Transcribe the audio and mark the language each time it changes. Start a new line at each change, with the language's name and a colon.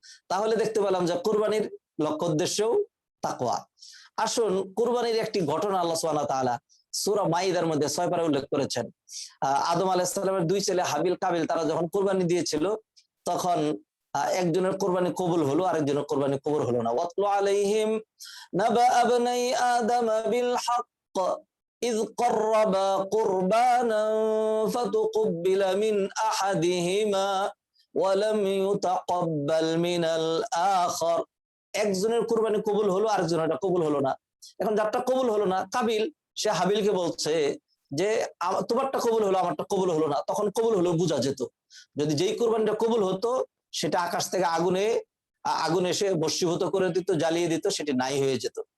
Bangla: তাহলে দেখতে পেলাম যে কুরবানির লক্ষ্য উদ্দেশ্যও তাকওয়া। আসুন কুরবানির একটি ঘটনা আল্লাহ সুবহানাহু ওয়া তাআলা সূরা মাইদার মধ্যে 6 পারা উল্লেখ করেছেন। আদম আলাইহিস সালামের দুই ছেলে হাবিল কাবিল তারা যখন কুরবানি দিয়েছিল তখন একজনের কুরবানি কবুল হলো, আরেকজনের কুরবানি কবুল হলো না।
Arabic: ওয়াতলু আলাইহিম নাবা আবনাই আদম বিল হক إذ قربا قربانا فتقبل من أحدهما ولم يتقبل من الآخر।
Bangla: একজনের কুরবানি কবুল হলো, আরেকজনের কবুল হলো না। এখন যারটা কবুল হলো না, কাবিল, সে হাবিলকে বলছে যে তোমারটা কবুল হলো, আমারটা কবুল হলো না। তখন কবুল হলো বোঝা যেত, যদি যেই কুরবানিটা কবুল হতো সেটা আকাশ থেকে আগুন এসে ভস্মীভূত করে দিত, জ্বালিয়ে দিত, সেটি নাই হয়ে যেত।